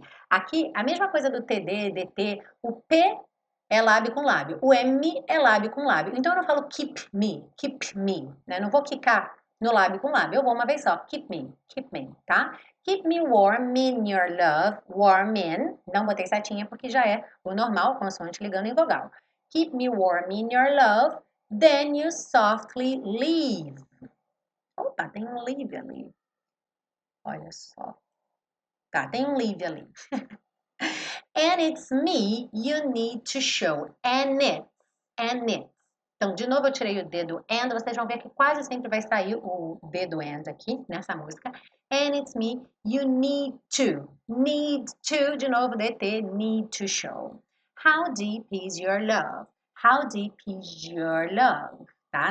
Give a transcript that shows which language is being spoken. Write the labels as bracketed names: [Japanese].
[Portuguese] Aqui, a mesma coisa do TD, DT, o P é lábio com lábio, o M é lábio com lábio. Então eu não falo [English] keep me, [Portuguese] né? Não vou quicar no lábio com lábio, eu vou uma vez só, keep me, tá? [English] Keep me warm in your love, [Portuguese] warm in, não botei setinha porque já é o normal, consoante ligando em vogal. [English] Keep me warm in your love, then you softly leave. [Portuguese] Opa, tem um leave ali. Olha só. Tá, tem um leave ali. [English] And it's me you need to show. And it. [Portuguese] Então, de novo, eu tirei o D do and. Vocês vão ver que quase sempre vai sair o D do and aqui, nessa música. [English] And it's me you need to. Need to, [Portuguese] de novo, [English] DT, need to show. How deep is your love? How deep is your love? Tá?